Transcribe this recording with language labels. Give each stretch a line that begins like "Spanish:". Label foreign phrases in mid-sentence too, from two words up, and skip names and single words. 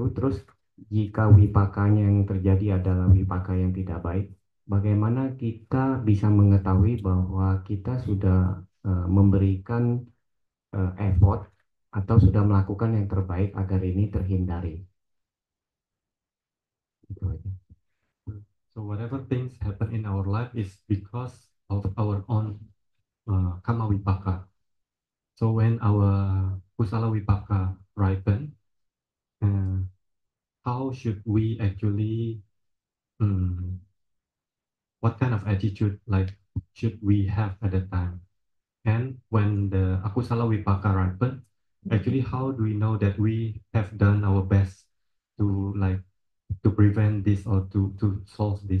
Indonesian: Terus jika wipakanya yang terjadi adalah wipaka yang tidak baik, bagaimana kita bisa mengetahui bahwa kita sudah memberikan effort atau sudah melakukan yang terbaik agar ini terhindari. Itu aja.
English: So whatever things happen in our life is because of our own
Pali: kama wipaka.
English: So when our
Pali: kusala wipaka
English: ripen, uh, how should we actually, what kind of attitude like should we have at that time? And when the
Pali: akusala wipaka
English: ripen, actually how do we know that we have done our best to like to prevent this or to solve this?